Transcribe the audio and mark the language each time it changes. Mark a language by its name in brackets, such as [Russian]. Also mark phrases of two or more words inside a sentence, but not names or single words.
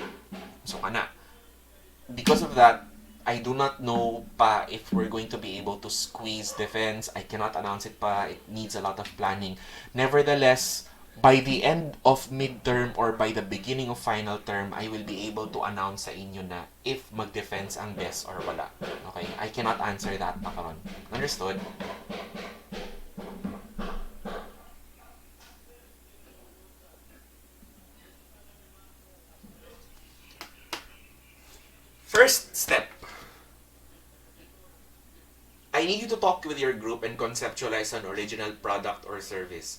[Cebuano] So, kana. [English] because of that, I do not know pa if we're going to be able to squeeze defense. I cannot announce it pa. It needs a lot of planning. Nevertheless, by the end of midterm or by the beginning of final term, I will be able to announce [Cebuano] sa inyo na if mag-defense ang BES or wala. [English] Okay? I cannot answer that [Cebuano] pa karon. [English] Understood? First step, I need you to talk with your group and conceptualize an original product or service.